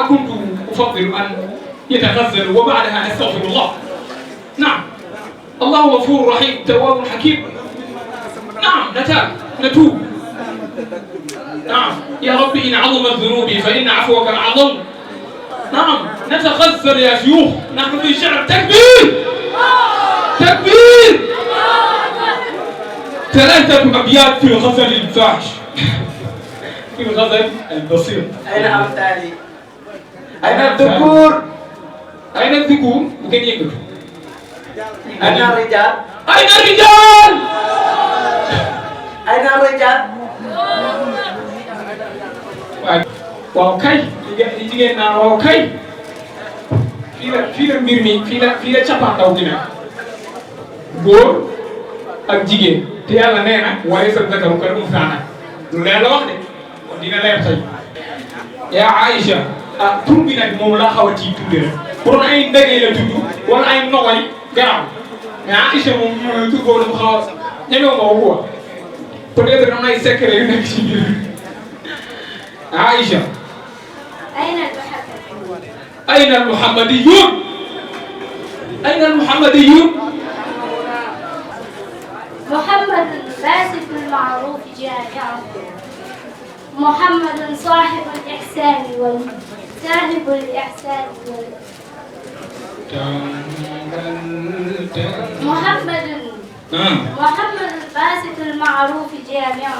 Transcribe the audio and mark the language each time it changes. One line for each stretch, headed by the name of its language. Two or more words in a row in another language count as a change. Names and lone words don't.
Arabic: كنت أفضل أن يتغزل وبعدها أستغفر الله نعم الله غفور رحيم تواب حكيم نعم نتوب نعم يا رب إن عظمت ذنوبي فإن عفوك أعظم نعم نتغزل يا شيوخ نحن في شعر تكبير تكبير 3 أبيات في الغزل الفاحش في الغزل البسيط أين أمثالي؟ أين الذكور؟ أين الذكور؟ ممكن يقول أين الرجال؟ أين الرجال؟ أين الرجال؟
Wolof: waaw kay jigéen naa waaw kay fii la mbir mi fii la cappaandaw gi nag góor ak jigéen te yàlla nee na waaye sa
Arabic: الذكر كالأنثى
Wolof: nag lu leer la wax de kon dina leer tey yaa Aïcha ah tur bi nag moom laa xaw a ciy tudde rek pour ay ndegee la tudd wala ay nogoy garaaw mais Aïcha moom tur boobu dafa xaw a ñemewu ma ko
French: quoi peut-être
Wolof: am na ay secret yu nekk ci biir Aïcha
Arabic: أين المحمديون؟ أين المحمديون؟ محمد باسط المعروف جامعا محمد صاحب الإحسان صاحب الإحسان محمد باسط المعروف جامعا